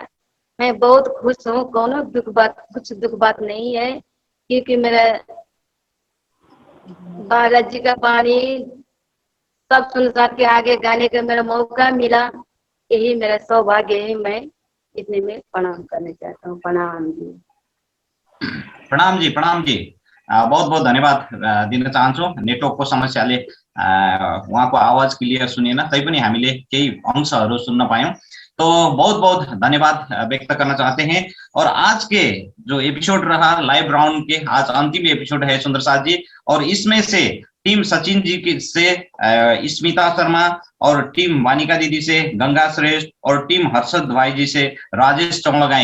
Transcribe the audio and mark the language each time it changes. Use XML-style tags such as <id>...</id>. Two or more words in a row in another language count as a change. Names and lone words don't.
<hi>मैं बहुत खुश हूँ, कुछ दुख बात नहीं है, क्योंकि मेरा महाराज जी का वाणी सब सुनसार के आगे गाने का मेरा मौका मिला, यही मेरा सौभाग्य है। मैं इतने में प्रणाम करना चाहता हूँ। प्रणाम जी।</hi> <ne>प्रणाम जी।</ne> <hi>बहुत बहुत</hi> <ne>धन्यवाद दिन चाहन्छु। नेटवर्कको समस्याले उहाँको आवाज क्लियर सुनेन, तैपनि हामीले केही अंशहरू सुन्न पायौं।</ne> <hi>तो बहुत बहुत धन्यवाद व्यक्त करना चाहते हैं। और आज के जो एपिसोड रहा</hi> <en>live round</en> <hi>के, आज अंतिम एपिसोड है सुंदर साथ जी, और इसमें से टीम सचिन जी की से स्मिता शर्मा, और टीम वानिका दीदी से गंगा श्रेष्ठ, और टीम हर्षद भाई जी से राजेश चौंगलगाई।</hi>